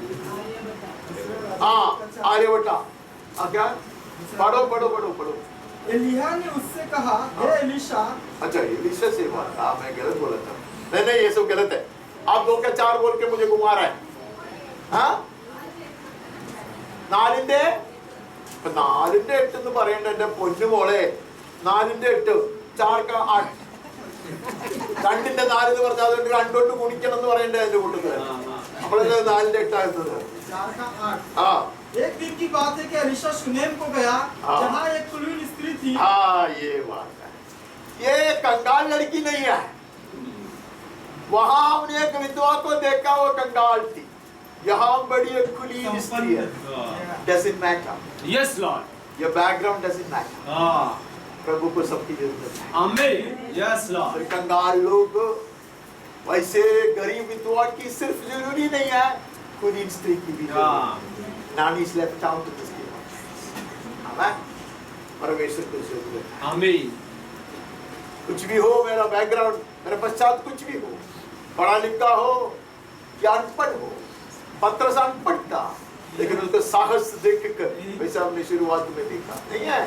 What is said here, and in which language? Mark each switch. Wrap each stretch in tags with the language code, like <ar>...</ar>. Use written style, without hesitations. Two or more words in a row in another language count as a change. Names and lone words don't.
<hi>हाँ आर्यभट्टा। क्या? पढ़ो पढ़ो पढ़ो पढ़ो। एलिया ने उससे कहा, हे एलीशा। अच्छा, एलीशा से बात। हाँ, मैं गलत बोला था। नहीं नहीं, ये सब गलत है। आप 2 क्या 4 बोल के मुझे घुमा रहा है। हाँ,</hi> <ml>4-ന്റെ 8 എന്ന് പറയണ്ട എന്റെ പൊന്നു മോളെ. 4-ന്റെ 8, 4 का 8. 2-ന്റെ 4 എന്ന് പറഞ്ഞാൽ അതുകൊണ്ട് 2 കൊണ്ട് ഗുണിക്കണം എന്ന് പറയണ്ടേ അതിന്റെ കൂട്ടത്തില്. അപ്പോഴല്ലേ 4-ന്റെ 8 ആയിരുന്നത്.</ml> <hi>4 का 8। हाँ, एक दिन की बात है कि एलीशा शुनेम को गया, हाँ। जहाँ एक कुलीन स्त्री थी। हाँ, ये बात है। ये कंगाल लड़की नहीं है। वहां हमने एक विधवा को देखा, वो कंगाल थी। यहाँ बड़ी एक कुलीन स्त्री है।</hi> <en>Doesn't matter. Yes Lord Your background doesn't matter.</en> <hi>हाँ प्रभु को सबकी जरूरत है। आमीन</hi> <en>Yes Lord</en> <hi>और कंगाल लोग वैसे गरीब विधवा की सिर्फ जरूरी नहीं है, कुलीन स्त्री की भी जरूरी है।</hi> <en>None is left out of this game.</en> <hi>आमेन। परमेश्वर को जरूरत है। आमीन कुछ भी हो, मेरा बैकग्राउंड, मेरे पश्चात कुछ भी हो, पढ़ा लिखा हो या अनपढ़ हो, पत्रस अनपढ़ था, लेकिन उसका साहस देखकर वैसे हमने शुरुआत में देखा नहीं है।</hi>